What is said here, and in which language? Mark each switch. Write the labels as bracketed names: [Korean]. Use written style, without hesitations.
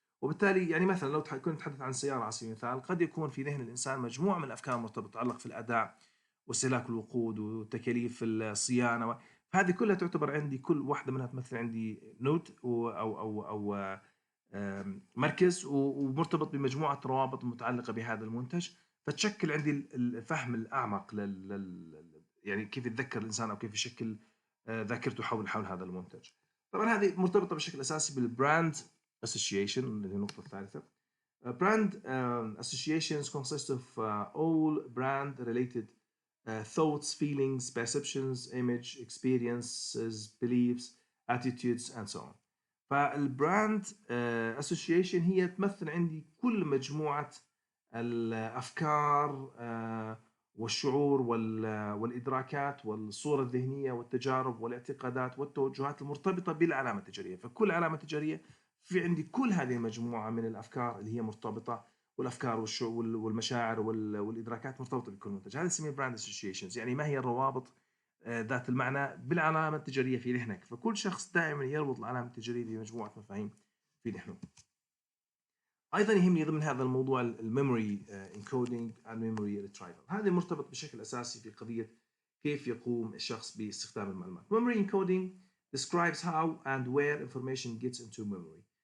[Arabic] وبالتالي يعني مثلا لو كنت نتحدث عن سيارة على سبيل المثال، قد يكون في ذهن الإنسان مجموعة من الأفكار مرتبطة تتعلق في الأداء واستهلاك الوقود وتكاليف الصيانة، فهذه كلها تعتبر عندي، كل واحدة منها تمثل عندي نود أو مركز ومرتبط بمجموعة روابط متعلقة بهذا المنتج، فتشكل عندي الفهم الأعمق يعني كيف يتذكر الإنسان أو كيف يشكل ذاكرته حول هذا المنتج. طبعا هذه مرتبطة بشكل أساسي بالبراند association اللي هي النقطة الثالثة. [English] Brand associations consist of all brand related thoughts, feelings, perceptions, image, experiences, beliefs, attitudes and so on. [Arabic] فالبراند association هي تمثل عندي كل مجموعة الأفكار والشعور والإدراكات والصورة الذهنية والتجارب والاعتقادات والتوجهات المرتبطة بالعلامة التجارية. فكل علامة تجارية في عندي كل هذه المجموعة من الأفكار اللي هي مرتبطة، والأفكار والمشاعر والإدراكات مرتبطة بكل منتج. هذا نسميه براند associations، يعني ما هي الروابط ذات المعنى بالعلامة التجارية في ذهنك. فكل شخص دائما يربط العلامة التجارية بمجموعة مفاهيم في ذهنه. ايضا يهمني ضمن هذا الموضوع الميموري انكودينج والميموري ريترايفل. هذا مرتبط بشكل اساسي في قضيه كيف يقوم الشخص باستخدام المعلومات. [English] memory encoding describes how and where information gets into memory.